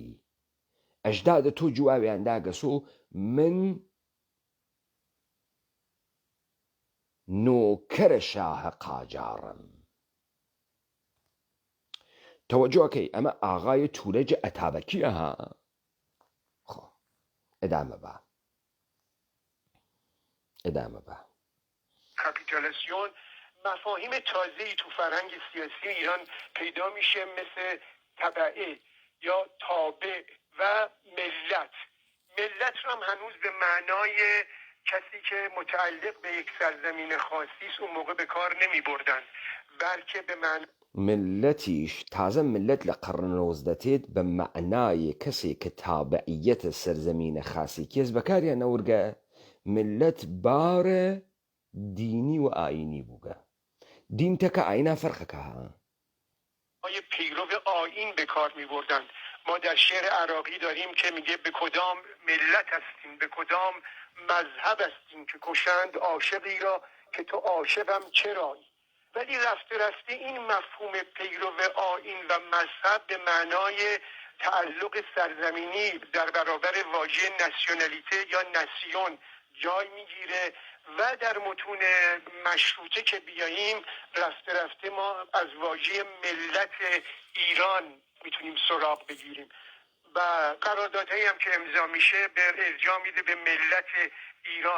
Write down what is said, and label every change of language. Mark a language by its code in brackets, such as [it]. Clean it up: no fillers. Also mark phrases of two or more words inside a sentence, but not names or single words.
[sdh] ئەژدادە تۆ جواویان داگەسۆ من نۆکەرە شاهە قاجارم. تەوەجۆکەی ئەمە ئاغای تورەجە ئەتابەکیە ها. خۆ ادامە بە [fa] کاپیتالیسیون مفاهیم تازه‌ای تو فرهنگ سیاسی ایران پیدا میشه، مثل تبعه یا تابع و ملت. ملت رو هم هنوز به معنای کسی که متعلق به یک سرزمین خاصی است اون موقع به کار نمی بردن، بلکه به معنای [sdh] ملەتیش تازە ملت لە قەڕنەوەز دەتێت بە معنای کەسێک کە تابعیەتە سەرزەمینە خاسی کێس بەکاریان نەورگە. ملت بارە دینی و ئاینی بووگە. دین تەکە ئاینا فەرقەکە ها. [fa] پیرو آیین به کار می بردن. ما در شعر عراقی داریم که میگه به کدام ملت هستیم، به کدام مذهب هستیم که کشند عاشقی را که تو عاشقم چرایی. ولی رفته رفته این مفهوم پیرو آیین و مذهب به معنای تعلق سرزمینی در برابر واژه ناسیونالیته یا ناسیون جای میگیره و در متون مشروطه که بیاییم رفته رفته ما از واژه ملت ایران میتونیم سراغ بگیریم و قراردادهایی هم که امضا میشه به ارجاع میده به ملت ایران.